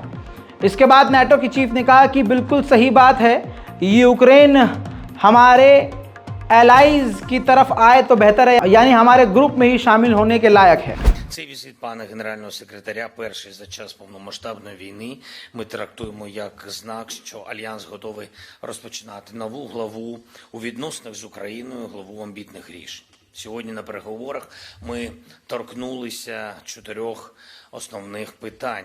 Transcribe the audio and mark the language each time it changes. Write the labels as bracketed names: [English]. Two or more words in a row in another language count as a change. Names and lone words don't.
[Hindi] इसके बाद नाटो के चीफ ने कहा कि बिल्कुल सही बात है, यूक्रेन हमारे एलाइज की तरफ आए तो बेहतर है, यानी हमारे ग्रुप में ही शामिल होने के लायक है। [Ukrainian] Цей візит пана генерального секретаря перший за час повномасштабної війни ми трактуємо як знак, що Альянс готовий розпочинати нову главу у відносинах з Україною, главу амбітних рішень. Сьогодні на переговорах ми торкнулися 4 основних питань.